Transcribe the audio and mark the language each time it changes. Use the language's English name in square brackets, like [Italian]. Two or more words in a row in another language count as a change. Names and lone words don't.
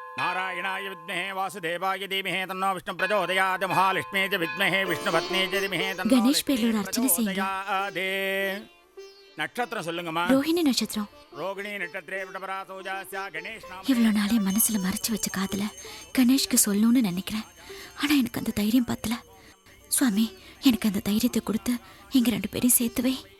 [Sanskrit] नारायणाय विद्महे वासुदेवाय धीमहि तन्नो विष्णु प्रचोदयात् महालक्ष्मी च विद्महे विष्णुपत्नी च धीमहि तन्नो [Tamil] கணேஷ் பேரோட அர்ச்சனை செய்யுங்க. நட்சத்திரம் சொல்லுங்கம்மா. ரோஹிணி நட்சத்திரம். [Sanskrit] रोहिणी नक्षत्रे वृषभराशोजातस्य गणेश नाम. [Tamil] இவ்வளவு நாளே மனசுல மறைச்சு வச்ச காதல கணேஷ்க்கு சொல்லணும்னு நினைக்கிறேன். ஆனா எனக்கு அந்த தைரியம் பத்தல. சுவாமி எனக்கு அந்த தைரியத்தை கொடுத்து எங்க ரெண்டு பேரையும் சேர்த்துவே.